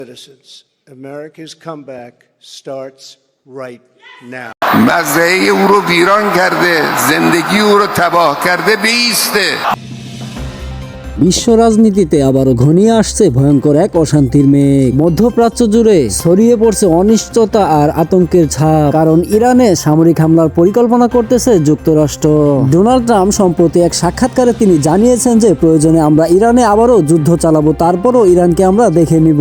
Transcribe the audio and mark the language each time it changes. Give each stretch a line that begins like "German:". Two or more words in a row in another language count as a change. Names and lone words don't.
English: citizens. America's comeback starts right now.
Persian: مزرعه او رو ویران کرده، زندگی او رو تباه کرده، بیسته।
Bangla: বিশ্ব রাজনীতিতে আবারও ঘনিয়ে আসছে ভয়ঙ্কর এক অশান্তির মেঘ। মধ্যপ্রাচ্য জুড়ে ছড়িয়ে পড়ছে অনিশ্চয়তা আর আতঙ্কের ছাপ, কারণ ইরানে সামরিক হামলার পরিকল্পনা করতেছে যুক্তরাষ্ট্র। ডোনাল্ড ট্রাম্প সম্প্রতি এক সাক্ষাৎকারে তিনি জানিয়েছেন যে প্রয়োজনে আমরা ইরানে আবারও যুদ্ধ চালাবো, তারপরও ইরানকে আমরা দেখে নিব।